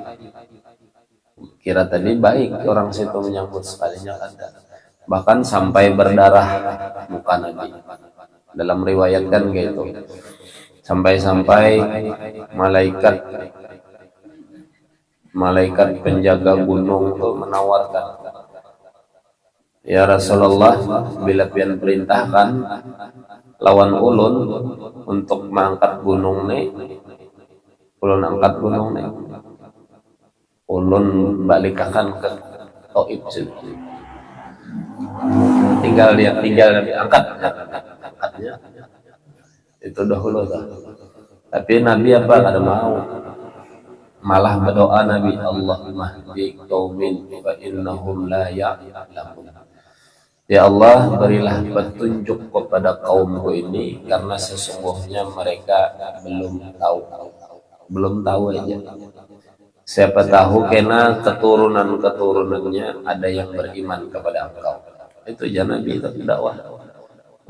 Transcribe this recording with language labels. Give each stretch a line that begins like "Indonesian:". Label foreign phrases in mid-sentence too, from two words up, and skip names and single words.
Indonesian: Kira tadi baik orang situ menyambut, sekalinya ada. Bahkan sampai berdarah muka Nabi. Dalam riwayat kan gitu. Sampai-sampai malaikat penjaga gunung tuh menawarkan,
Banjar: ya Rasulullah, bila pian perintahkan lawan ulun untuk mengangkat gunung nih, ulun angkat gunung nih, ulun balikakan ke Taif sini. Tinggal angkatnya itu dahulu dah. Tapi Nabi apa kada mau, malah berdoa Nabi,
Arabic: اللهم اهد قومي فإنهم لا يعلمون. يا الله,
Indonesian: berilah petunjuk kepada kaumku ini karena sesungguhnya mereka belum tahu aja. Siapa tahu kena keturunan-keturunannya ada yang beriman kepada engkau.
Banjar: Itu jangan Nabi dakwah.